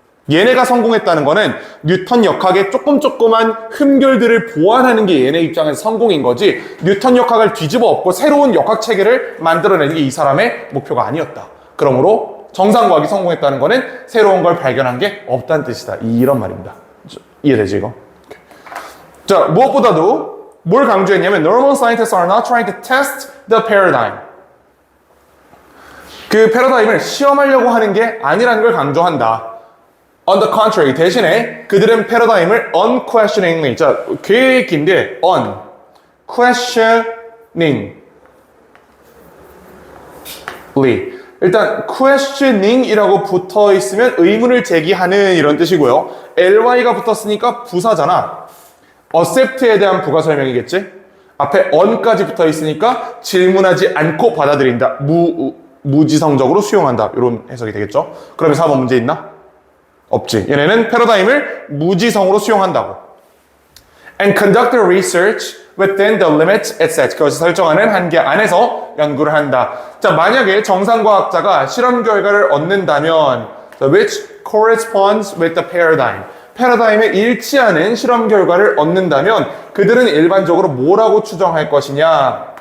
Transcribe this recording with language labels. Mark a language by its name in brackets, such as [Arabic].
[Korean] 얘네가 성공했다는 거는 뉴턴 역학의 조그만 흠결들을 보완하는 게 얘네 입장에서 성공인 거지, 뉴턴 역학을 뒤집어 엎고 새로운 역학 체계를 만들어내는 게 이 사람의 목표가 아니었다. 그러므로 정상과학이 성공했다는 거는 새로운 걸 발견한 게 없다는 뜻이다. 이런 말입니다. 이해되지 이거? [English] 자, [Korean] 무엇보다도 뭘 강조했냐면 [English] normal scientists are not trying to test the paradigm. [Korean] 그 패러다임을 시험하려고 하는 게 아니라는 걸 강조한다. [English] On the contrary, [Korean] 대신에 그들은 패러다임을 unquestioningly, 자, 꽤 긴데 unquestioningly, 일단 questioning이라고 붙어 있으면 의문을 제기하는 이런 뜻이고요. ly가 붙었으니까 부사잖아. accept에 대한 부가 설명이겠지? 앞에 on까지 붙어 있으니까 질문하지 않고 받아들인다. 무지성적으로 수용한다. 이런 해석이 되겠죠? 그러면 4번 문제 있나? 없지. 얘네는 패러다임을 무지성으로 수용한다고. [English] And conduct the research within the limits it sets. [Korean] 그것을 설정하는 한계 안에서 연구를 한다. 자, 만약에 정상과학자가 실험 결과를 얻는다면 [English] which corresponds with the paradigm. [Korean] 패러다임에 일치하는 실험 결과를 얻는다면 그들은 일반적으로 뭐라고 추정할 것이냐?